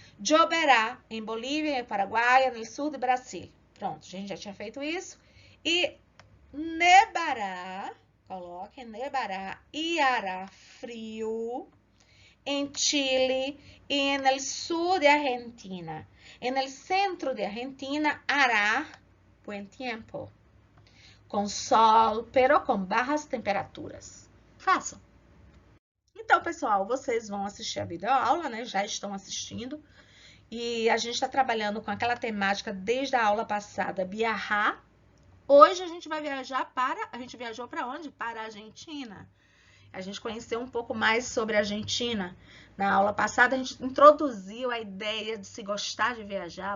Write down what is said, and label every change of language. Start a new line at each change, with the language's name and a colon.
Portuguese: Lloverá em Bolívia, em Paraguai, no sul do Brasil. Pronto, a gente já tinha feito isso. E nevará, coloquem, nevará e hará frio em Chile e no sul de Argentina.
Spanish: No centro de Argentina hará buen tiempo, com sol, pero com bajas temperaturas.
Portuguese: Façam. Então, pessoal, vocês vão assistir a videoaula, né? Já estão assistindo. E a gente está trabalhando com aquela temática desde a aula passada, viajar. Hoje a gente vai viajar a gente viajou para onde? Para a Argentina. A gente conheceu um pouco mais sobre a Argentina. Na aula passada, a gente introduziu a ideia de se gostar de viajar.